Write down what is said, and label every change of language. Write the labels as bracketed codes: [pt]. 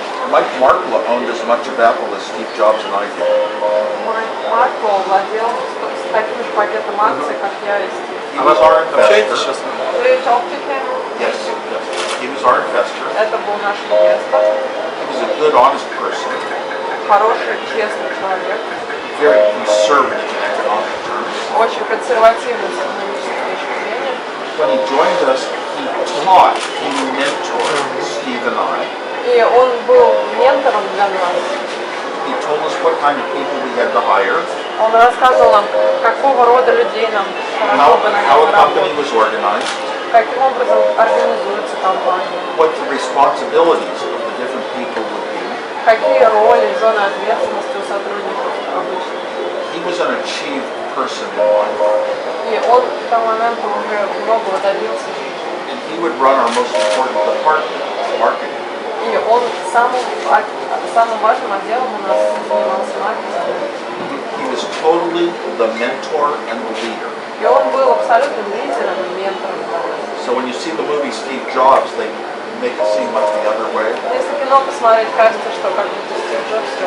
[en] Mike Marklow owned as much of Apple as Steve Jobs and I did. [ru] Марко владел с таким же пакетом акций, как я и Стив. [en] He was our [ru] Общаетесь [en] investor. [ru] сейчас? Вы [en] talk to him? Yes, yes. He was our investor. [ru] Это был наш инвестор, [en] He was a good, honest person. [ru] хороший, честный человек, [en] Very conservative in economic terms. [ru] очень консервативный с экономической точки зрения. [en] When he joined us, he taught, he mentored Steve and I. [ru] И он был ментором для нас. [en] He told us what kind of people we had to hire, [ru] Он рассказывал нам, какого рода людей нам хорошо бы [en] how a [ru] нанимать [en] company [ru] работать, [en] was organized, [ru] каким образом организуется компания, [en] what the responsibilities of the different people would be. [ru] какие роли, зоны ответственности у сотрудников обычно. [en] He was an achieved person in life, [ru] И он к тому моменту уже многого добился в жизни. [en] and he would run our most important department, marketing. [ru] И он самым важным отделом у нас занимался маркетингом. [en] He was totally the mentor and the leader. [ru] И он был абсолютным лидером и ментором для нас. [en] So when you see the movie Steve Jobs, they make it seem like the other way. [ru] Если кино посмотреть, кажется, что как будто Стив Джобс все